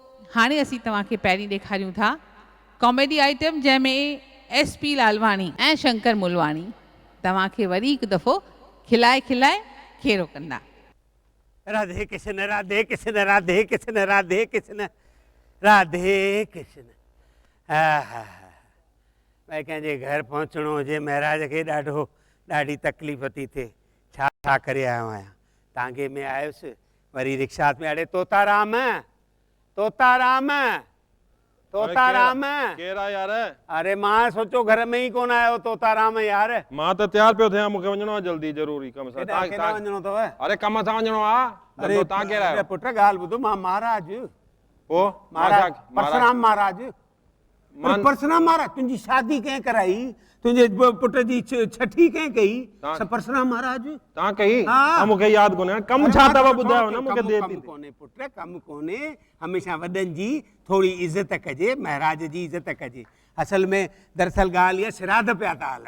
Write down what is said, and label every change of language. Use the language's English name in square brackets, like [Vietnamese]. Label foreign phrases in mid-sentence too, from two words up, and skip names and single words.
[Sindhi] हाणे असीं तव्हांखे पहिरीं ॾेखारियूं था कॉमेडी आइटम जंहिंमें SP लालवाणी ऐं शंकर मूलवाणी तव्हांखे वरी हिकु दफ़ो खिलाए खिलाए खेरो कंदा। राधे कृष्ण राधे कृष्ण राधे कृष्ण राधे कृष्ण राधे कृष्ण। भाई कंहिंजे घर पहुचणो हुजे महाराज खे ॾाढी तकलीफ़ थी थिए। छा करे आयो आहियां टांगे में आयुसि वरी रिक्शा में अड़े तोताराम तोताराम तोताराम केरा यार? अरे मां सोचो घर में ही कोन आयो तोताराम यार। मां त तैयार पियो थियां मूंखे वञणो आहे जल्दी ज़रूरी कम सां। केॾांहुं वञणो अथव? अरे कम सां वञणो आहे। अरे तव्हां केरु आहियो? पुट ॻाल्हि ॿुधो मां महाराज पोइ महाराज परशुराम महाराज परशुराम महाराज तुंहिंजी शादी कंहिं कराई तुंहिंजे पुट जी छठी कंहिं कई परशुराम महाराज तव्हां कई? मूंखे यादि कोन्हे कम छा अथव ॿुधायो न मूंखे देर थी कोन्हे पुट कम कोन्हे हमेशह वॾनि जी थोरी इज़त कजे महाराज जी इज़त कजे। असल में दरअसल ॻाल्हि इहा श्राद्ध पिया था हलनि।